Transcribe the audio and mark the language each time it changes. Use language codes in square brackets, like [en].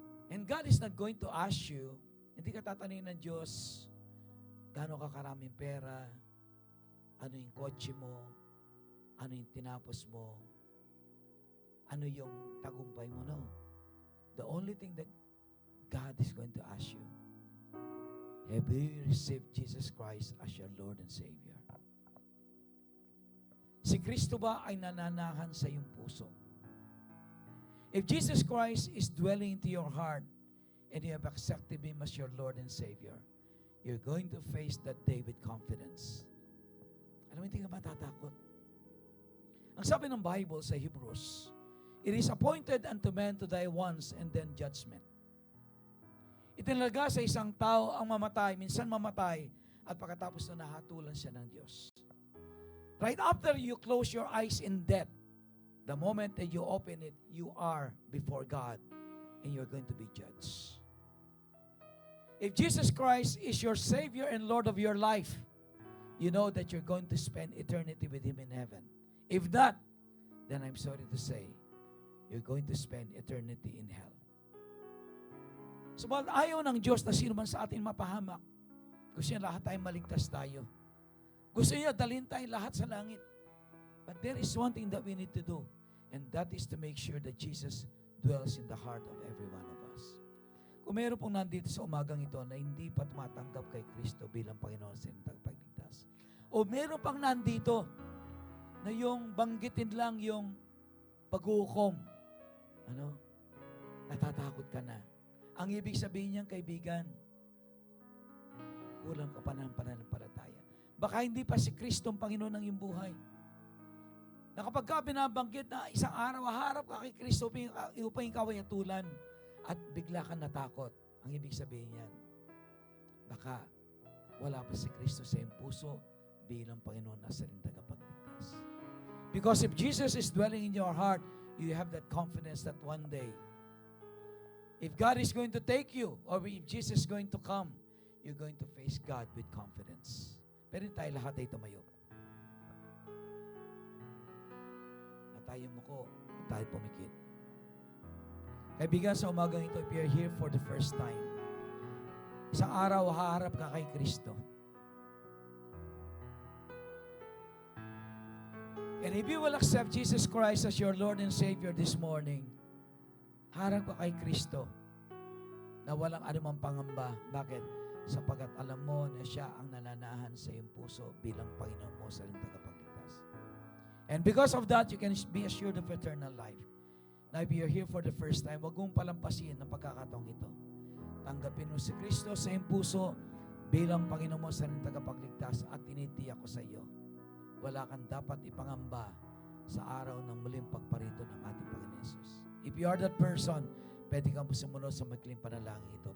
[en] And God is not going to ask you, [tl] hindi ka tatanungin ng Diyos, gaano ka karaming pera, ano yung kotse mo, ano yung tinapos mo, ano yung tagumpay mo. No. [en] The only thing that God is going to ask you, have you received Jesus Christ as your Lord and Savior? [tl] Si Kristo ba ay nananahan sa iyong puso? [en] If Jesus Christ is dwelling into your heart and you have accepted Him as your Lord and Savior, you're going to face that day with confidence. [tl] Alam mo, hindi ka matatakot. Ang sabi ng Bible sa Hebrews, [en] it is appointed unto man to die once and then judgment. [tl] Itinalaga sa isang tao ang mamatay, minsan mamatay, at pagkatapos na nahatulan siya ng Diyos. [en] Right after you close your eyes in death, the moment that you open it, you are before God and you're going to be judged. If Jesus Christ is your Savior and Lord of your life, you know that you're going to spend eternity with Him in heaven. If not, then I'm sorry to say, you're going to spend eternity in hell. [tl] Subalit ayaw ng Diyos na sino man sa atin mapahamak. Gusto niya lahat tayo maligtas tayo. Gusto niya dalhin tayo lahat sa langit. [en] But there is one thing that we need to do, and that is to make sure that Jesus dwells in the heart of every one of us. [tl] Kung meron pong nandito sa umagang ito na hindi pa tumatanggap kay Kristo bilang Panginoon sa inyong tagapagligtas, o meron pang nandito na yung banggitin lang yung pag-uukom, natatakot ka na. Ang ibig sabihin niyang, kaibigan, kulang ka pa ng pananampalataya. Baka hindi pa si Kristo ang Panginoon ng iyong buhay. Na kapag ka binabanggit na isang araw, harap ka kay Kristo upang ikaw ay atulan at bigla ka natakot. Ang ibig sabihin niyan, baka wala pa si Kristo sa iyong puso bilang Panginoon na sa iyong tagapagligtas. [en] Because if Jesus is dwelling in your heart, you have that confidence that one day, if God is going to take you, or if Jesus is going to come, you're going to face God with confidence. [tl] Pero tayo lahat ay tumayo. At tayo muko, at tayo pumikit. Kaibigan, sa umagang ito, [en] if you're here for the first time, [tl] isang araw, haharap ka kay Kristo. [en] And if you will accept Jesus Christ as your Lord and Savior this morning, [tl] harap ka kay Kristo na walang anumang pangamba. [en] Bakit? [tl] Sapagkat alam mo na siya ang nananahan sa iyong puso bilang Panginoon mo sa iyong tagapagligtas. [en] And because of that, you can be assured of eternal life. Now, if you're here for the first time, [tl] huwag mong palampasin ang pagkakataong ito. Tanggapin mo si Kristo sa iyong puso bilang Panginoon mo sa iyong tagapagligtas at tinitiyak ko sa iyo, wala kang dapat ipangamba sa araw ng muling pagparito ng ating Panginoon Jesus. [en] If you are that person, [tl] pwede kang sumunod sa maikling panalangin ito.